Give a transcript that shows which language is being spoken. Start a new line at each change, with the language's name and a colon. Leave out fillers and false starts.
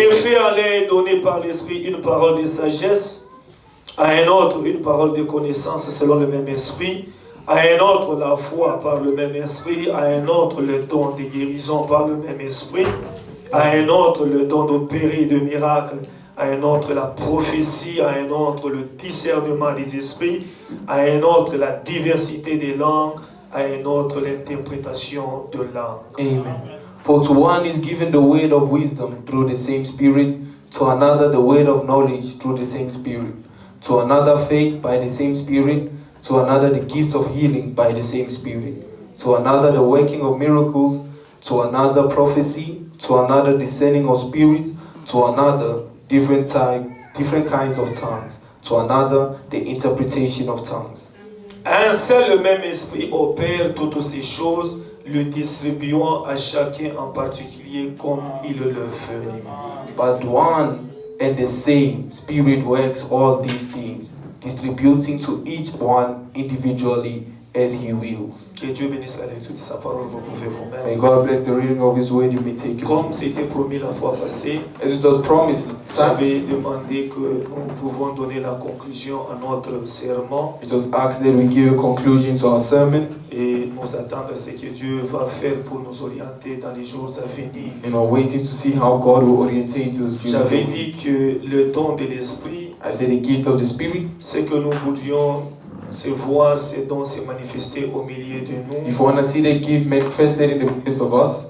French: effet, on est donné par l'Esprit une parole de sagesse, à un autre une parole de connaissance selon le même esprit, à un autre la foi par le même esprit, à un autre le don de guérison par le même esprit, à un autre le don d'opérer de miracles, à un autre la prophétie, à un autre le discernement des esprits, à un autre la diversité des langues, à un autre l'interprétation de langues. Amen.
English: For to one is given the word of wisdom through the same Spirit, to another the word of knowledge through the same Spirit, to another faith by the same Spirit, to another the gifts of healing by the same Spirit, to another the working of miracles, to another prophecy, to another discerning of spirits, to another different kinds of tongues, to another the interpretation of tongues.
French: Un seul et même esprit opère toutes ces choses, le distribuant à chacun en particulier comme il le veut.
English: But one and the same Spirit works all these things, distributing to each one individually as He wills.
French: Que Dieu bénisse la lecture de sa parole, vous pouvez vous-même.
English: May God bless the reading of His word. You may take your
French: Comme
English: seat.
French: c'était promis la fois passée,
English: As it was promised,
French: j'avais demandé que nous pouvons donner la conclusion à notre sermon
English: it was asked that we give a conclusion to our sermon
French: et nous attendre à ce que Dieu va faire pour nous orienter dans les jours à venir.
English: and are waiting to see how God will orientate us.
French: J'avais dit que le don de l'esprit,
English: I said the gift of the Spirit.
French: c'est que nous voulions se voir ces dons se manifester au milieu de nous.
English: If you want to see the gift manifested in the midst of us,